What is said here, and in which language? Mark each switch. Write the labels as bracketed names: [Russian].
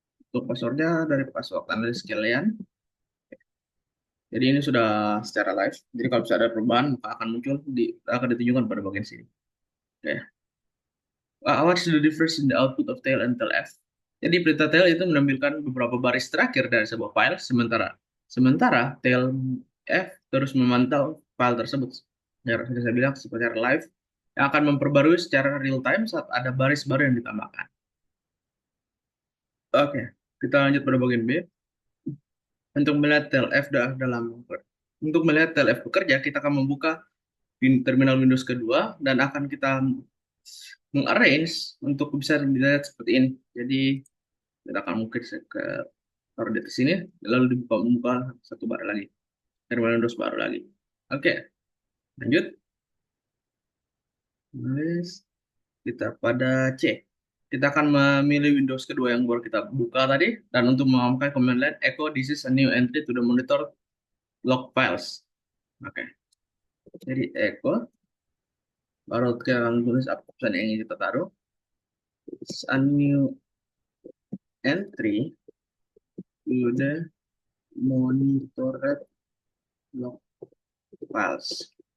[Indonesian] Untuk passwordnya dari password analis sekalian. Jadi ini sudah secara live. Jadi kalau bisa ada perubahan maka akan ditunjukkan pada bagian sini. Oke. [English] What's the difference in the output of tail and tail F? [Indonesian] Jadi perintah tail itu menampilkan beberapa baris terakhir dari sebuah file, sementara tail F terus memantau file tersebut. Ya, seperti saya bilang secara live yang akan memperbarui secara real time saat ada baris baru yang ditambahkan. Oke, kita lanjut pada bagian B. Untuk melihat tail F untuk melihat tail F bekerja, kita akan membuka terminal Windows kedua dan akan kita mengarrange untuk bisa dilihat seperti ini. Jadi kita akan mungkin ke taruh di sini, lalu membuka satu baru lagi, terminal Windows baru lagi. Oke, lanjut. Tulis kita pada C. Kita akan memilih Windows kedua yang baru kita buka tadi, dan untuk memakai command line echo [English] this is a new entry to the monitor log files. [Indonesian] Oke, jadi echo baru kita akan tulis apa pesan yang ingin kita taruh. [English] It's a new entry to the monitored log files.